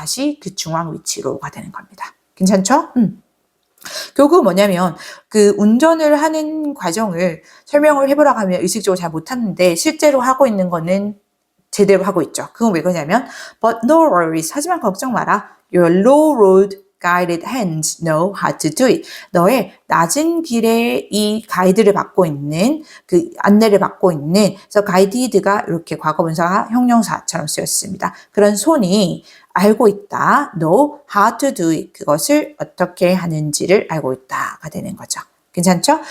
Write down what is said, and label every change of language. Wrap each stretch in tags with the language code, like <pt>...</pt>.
<ko>다시 그 중앙 위치로가 되는 겁니다. 괜찮죠? 결국 뭐냐면 그 운전을 하는 과정을 설명을 해보라고 하면 의식적으로 잘 못하는데 실제로 하고 있는 거는 제대로 하고 있죠. 그건 왜 그러냐면</ko> <en>but no worries,</en> <ko>하지만 걱정 마라.</ko> <en>Your low road guided hands know how to do it.</en> <ko>너의 낮은 길에 이 가이드를 받고 있는, 그 안내를 받고 있는, 그래서 guided가 이렇게 과거분사 형용사처럼 쓰였습니다. 그런 손이 알고 있다.</ko> <en>know how to do it.</en> <ko>그것을 어떻게 하는지를 알고 있다가 되는 거죠. 괜찮죠?</ko>